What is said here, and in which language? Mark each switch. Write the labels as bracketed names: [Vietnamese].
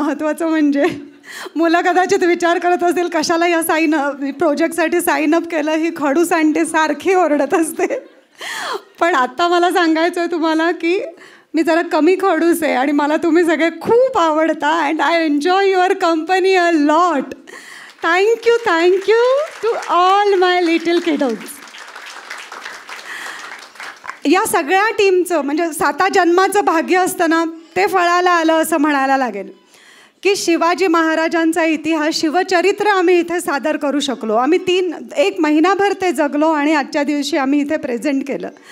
[Marathi] महत्त्वाचं म्हणजे मुलं कदाचित विचार करत असतील कशाला या प्रोजेक्टसाठी साईन अप केलं, ही खडूस आणते सारखी ओरडत असते. पण आत्ता मला सांगायचं आहे तुम्हाला की मी जरा कमी खडूस आहे आणि मला तुम्ही सगळे खूप आवडता. [English] And I enjoy your company a lot. Thank you to all my little kiddos. [Marathi] या सगळ्या टीमचं म्हणजे 7 जन्माचं भाग्य असतं ना, ते फळाला आलं असं म्हणायला लागेल की शिवाजी महाराजांचा इतिहास, शिवचरित्र आम्ही इथे सादर करू शकलो. आम्ही 1 महिनाभर ते जगलो आणि आजच्या दिवशी आम्ही इथे प्रेझेंट केलं.